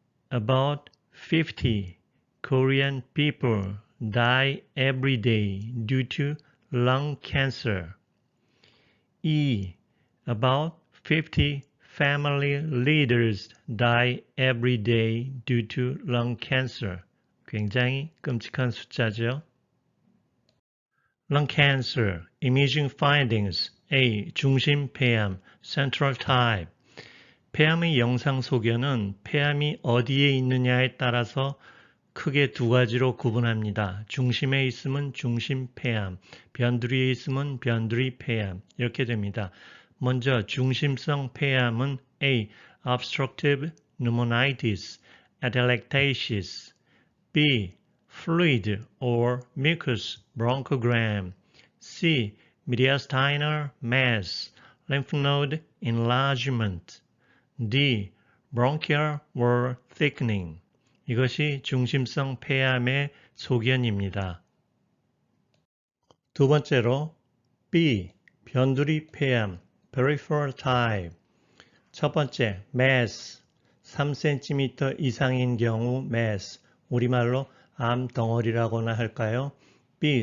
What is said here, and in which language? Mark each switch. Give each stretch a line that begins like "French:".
English: About 50 Korean people die every day due to lung cancer. E. About 50 family leaders die every day due to lung cancer.
Korean: 굉장히 끔찍한 숫자죠.
English: Lung cancer, imaging findings. A.
Korean: 중심 폐암, central type. 폐암의 영상 소견은 폐암이 어디에 있느냐에 따라서 크게 두 가지로 구분합니다. 중심에 있으면 중심 폐암, 변두리에 있으면 변두리 폐암 이렇게 됩니다. 먼저 중심성 폐암은 A. obstructive pneumonitis, atelectasis. B.
English: fluid or mucous bronchogram. C. mediastinal mass, lymph node enlargement. D. bronchial wall thickening.
Korean: 이것이 중심성 폐암의 소견입니다. 두 번째로 B. 변두리 폐암, peripheral type. 첫 번째, mass, 3cm 이상인 경우 mass, 우리말로 암덩어리라고나 할까요? B.